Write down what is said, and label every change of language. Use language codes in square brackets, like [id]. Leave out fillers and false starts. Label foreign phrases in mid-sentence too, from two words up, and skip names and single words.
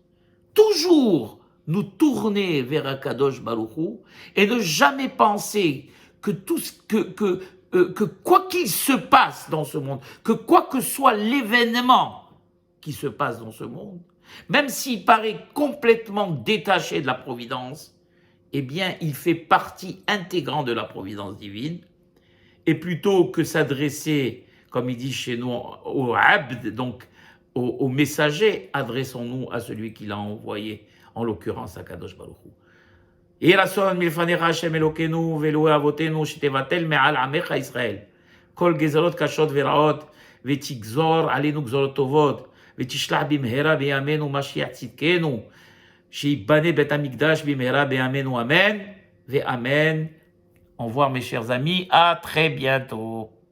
[fr] Toujours nous tourner vers Akadosh Baruch Hu et ne jamais penser que que quoi qu'il se passe dans ce monde, que quoi que soit l'événement qui se passe dans ce monde, même s'il paraît complètement détaché de la providence, eh bien, il fait partie intégrante de la providence divine. Et plutôt que s'adresser, comme il dit chez nous, au abd, donc au messager, adressons-nous à celui qui l'a envoyé, en l'occurrence à Kadosh Baruch Hu. [he] יהי רצון מלפניך השם אלוקינו ואלוהי אבותינו שתבטל מעל עמך ישראל כל גזרות קשות ורעות ותגזור עלינו גזרות טובות ותשלח במהרה בימינו משיח צדקנו שיבנה בית המקדש במהרה בימינו אמן ואמן. [fr] Au revoir mes chers amis, à très bientôt.